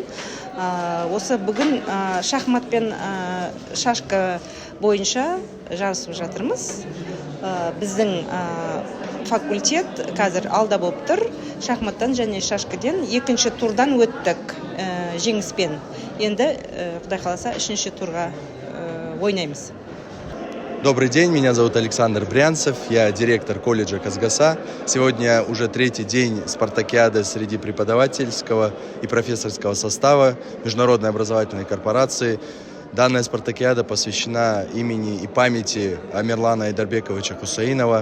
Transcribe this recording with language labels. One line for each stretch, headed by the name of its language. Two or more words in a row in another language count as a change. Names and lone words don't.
Kazakh: Осы бүгін шахмат пен шашка бойынша жарысып жатырмыз. Біздің факультет қазір алда болып тұр. Шахматтан және шашкаден 2-ші турдан өттік жеңіспен. Енді Құдай қаласа 3-ші турға ойнаймыз.
Russian: Добрый день, меня зовут Александр Брянцев, я директор колледжа Казгаса. Сегодня уже 3-й день спартакиады среди преподавательского и профессорского состава Международной образовательной корпорации. Данная спартакиада посвящена имени и памяти Амирлана Айдарбековича Хусаинова.